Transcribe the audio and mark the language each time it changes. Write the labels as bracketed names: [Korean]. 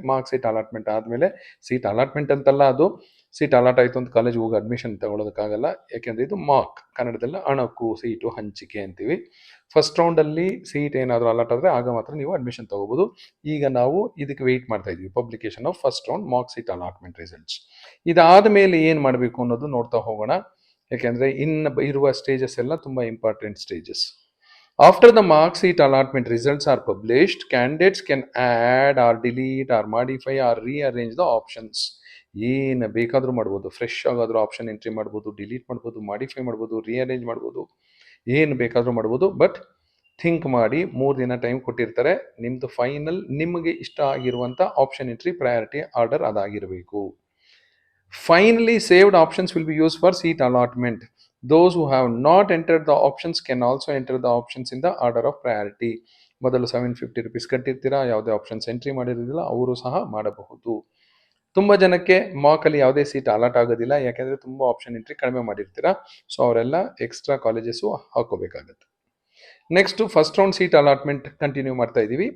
[Kannada] Mark seat allotment ಆದಮೇಲೆ, seat allotment ಅಂತಲ್ಲ ಅದು, ಸೀಟ್ ಅಲಾಟ್ ಆಯಿತು ಅಂತ ಕಾಲೇಜ್ ಹೋಗಿ ಅಡ್ಮಿಷನ್ ತಗೊಳ್ಳೋದಕ್ಕಾಗಲ್ಲ, ಯಾಕೆಂದರೆ ಇದು ಮಾರ್ಕ್, ಕನ್ನಡದಲ್ಲಿ ಅಣಕು ಸೀಟು ಹಂಚಿಕೆ ಅಂತೀವಿ. ಫಸ್ಟ್ ರೌಂಡಲ್ಲಿ ಸೀಟ್ ಏನಾದರೂ ಅಲಾಟ್ ಆದರೆ ಆಗ ಮಾತ್ರ ನೀವು ಅಡ್ಮಿಷನ್ ತಗೋಬೋದು. ಈಗ ನಾವು ಇದಕ್ಕೆ ವೆಯ್ಟ್ ಮಾಡ್ತಾ ಇದ್ದೀವಿ, [English] Publication of first round mark seat allotment results. [Kannada] ಇದಾದ ಮೇಲೆ ಏನು ಮಾಡಬೇಕು ಅನ್ನೋದು ನೋಡ್ತಾ ಹೋಗೋಣ, ಯಾಕೆಂದರೆ ಇನ್ನು ಇರುವ ಸ್ಟೇಜಸ್ ಎಲ್ಲ ತುಂಬ important stages. [English] After the mark sheet allotment results are published, candidates can add or delete or modify or rearrange the options. [Kannada] ಏನು ಬೇಕಾದರೂ ಮಾಡ್ಬೋದು. ಫ್ರೆಶ್ ಆಗಾದರೂ ಆಪ್ಷನ್ ಎಂಟ್ರಿ ಮಾಡ್ಬೋದು, ಡಿಲೀಟ್ ಮಾಡ್ಬೋದು, ಮಾಡಿಫೈ ಮಾಡ್ಬೋದು, ರಿಅರೇಂಜ್ ಮಾಡ್ಬೋದು, ಏನು ಬೇಕಾದರೂ ಮಾಡ್ಬೋದು. ಬಟ್ ಥಿಂಕ್ ಮಾಡಿ, 3 ದಿನ ಟೈಮ್ ಕೊಟ್ಟಿರ್ತಾರೆ. ನಿಮ್ಮದು ಫೈನಲ್ ನಿಮಗೆ ಇಷ್ಟ ಆಗಿರುವಂಥ option entry priority order ಅದಾಗಿರಬೇಕು. [English] Finally, saved options will be used for seat allotment. Those who have not entered the options can also enter the options in the order of priority. [Kannada] ಮೊದಲು 750 rupees ಕಟ್ಟಿರ್ತೀರಾ, ಯಾವುದೇ options entry ಮಾಡಿರೋದಿಲ್ಲ, ಅವರು ಸಹ ಮಾಡಬಹುದು. ತುಂಬ ಜನಕ್ಕೆ ಮಾರ್ಕಲ್ಲಿ ಯಾವುದೇ seat allot ಆಗೋದಿಲ್ಲ, ಯಾಕೆಂದರೆ ತುಂಬ ಆಪ್ಷನ್ ಎಂಟ್ರಿ ಕಡಿಮೆ ಮಾಡಿರ್ತೀರಾ. ಸೊ ಅವರೆಲ್ಲ extra colleges ಹಾಕೋಬೇಕಾಗತ್ತೆ. Next first round seat allotment continue ಮಾಡ್ತಾ ಇದ್ದೀವಿ.